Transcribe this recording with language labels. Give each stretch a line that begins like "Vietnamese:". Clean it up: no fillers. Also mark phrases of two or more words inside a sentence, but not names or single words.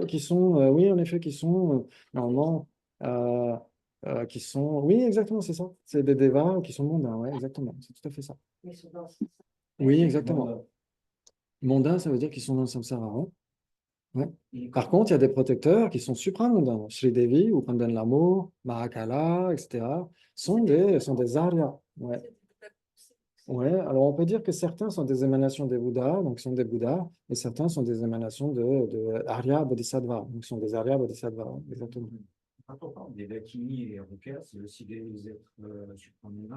French: qui sont, oui, en effet, qui sont normalement, euh, qui sont, oui, exactement, c'est ça. C'est des devas qui sont mondains, ouais, exactement. C'est tout à fait ça. Mais sur dans Oui, exactement. Mondains, ça veut dire qu'ils sont dans le samsara. Ouais. Ouais. Et Par contre, il y a des protecteurs qui sont supramondains. Sri Devi ou Pandan Lamo, Mahakala, etc. sont des Aryas. Ouais. Ouais. Alors, on peut dire que certains sont des émanations des Bouddhas, donc sont des Bouddhas, et certains sont des émanations de Arya Bodhisattva, donc sont des Arya Bodhisattva. Exactement. quand on parle des Dakini et Rukas, c'est aussi des êtres supramondains.